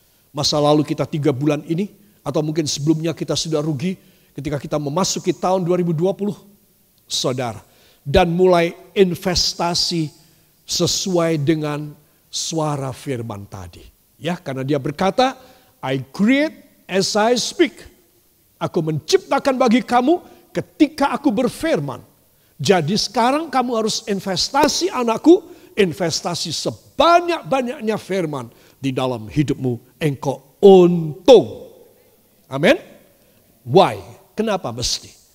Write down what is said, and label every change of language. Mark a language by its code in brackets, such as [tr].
[id] Masa lalu kita 3 bulan ini, atau mungkin sebelumnya kita sudah rugi, ketika kita memasuki tahun 2020, saudara, dan mulai investasi sesuai dengan suara firman tadi. Ya, karena dia berkata, [en] I create as I speak. [id] Aku menciptakan bagi kamu ketika aku berfirman. Jadi sekarang kamu harus investasi anakku, investasi sebanyak-banyaknya firman di dalam hidupmu, engkau untung. Amin. Why? Kenapa mesti?